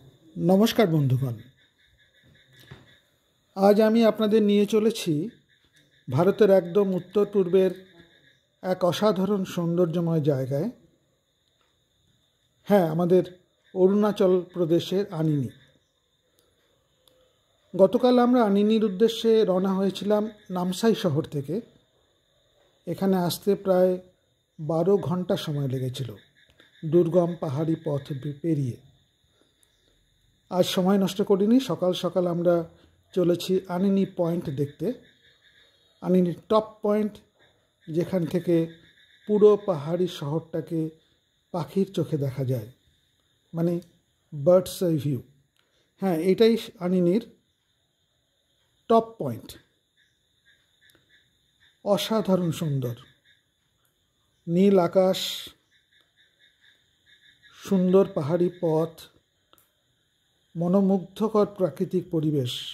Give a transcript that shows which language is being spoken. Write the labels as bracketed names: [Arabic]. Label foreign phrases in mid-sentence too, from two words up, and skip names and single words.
[Bangla] নমস্কার বন্ধুগণ, আজ আমি আপনাদের নিয়ে চলেছি ভারতের একদম উত্তর পূর্বের এক অসাধারণ সৌন্দর্যময় জায়গায়। হ্যাঁ, আমাদের অরুণাচল প্রদেশের আনিনি। গতকাল আমরা আনিনির উদ্দেশ্যে রওনা হয়েছিলাম নামসাই শহর থেকে। এখানে আসতে প্রায় 12 ঘণ্টা সময় লেগেছিল দুর্গম পাহাড়ি পথ পেরিয়ে। আজ সময় নষ্ট করিনি, সকাল সকাল আমরা চলেছি আনিনি পয়েন্ট দেখতে। আনিনি টপ পয়েন্ট, যেখান থেকে পুরো পাহাড়ি শহরটাকে পাখির চোখে দেখা যায়, মানে [English] birds eye view. [Bangla] হ্যাঁ, এটাই আনিনির টপ পয়েন্ট। অসাধারণ সুন্দর নীল আকাশ, সুন্দর পাহাড়ি পথ, মনোমুগ্ধকর প্রাকৃতিক পরিবেশ।